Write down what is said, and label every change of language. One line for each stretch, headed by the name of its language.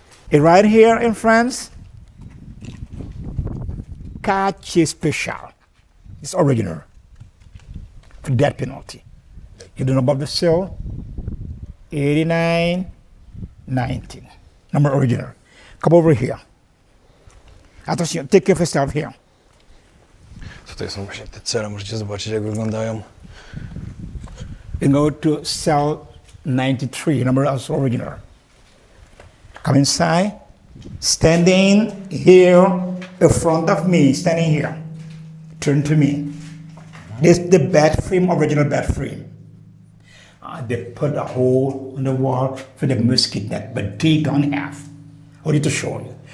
English: And right here in France, quartier spécial. It's original. For death penalty. You don't know about the cell? 8919. Number original. Come over here. Attention, take care of yourself here.
Polish: Tutaj są właśnie te cele, możecie zobaczyć jak wyglądają.
English: You go to cell 93, number also original. Come inside, standing here in front of me, standing here. Turn to me. This is the bed frame, original bed frame. They put a hole in the wall for the mosquito net, but they don't have. I need to show you.